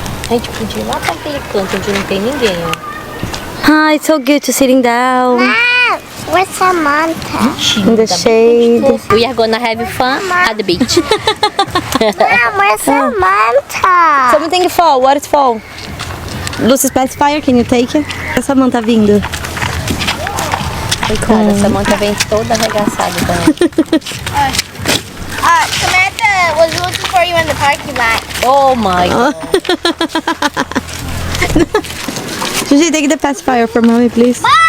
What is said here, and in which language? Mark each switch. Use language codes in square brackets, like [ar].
[pt] A gente podia ir lá pra aquele canto onde não tem ninguém, ó. [en] Ah, it's so good to sitting down Where's Samantha? in the shade. We are gonna have fun at the beach. Mom, where's Samantha? Something fall. What is fall? Lucy's pacifier, can you take it? [pt] A Samantha vindo. Coitada, essa manta vem toda arregaçada também. [en] Samantha was looking for you in the parking lot. Oh my God. Gigi, take the pacifier for mommy, please.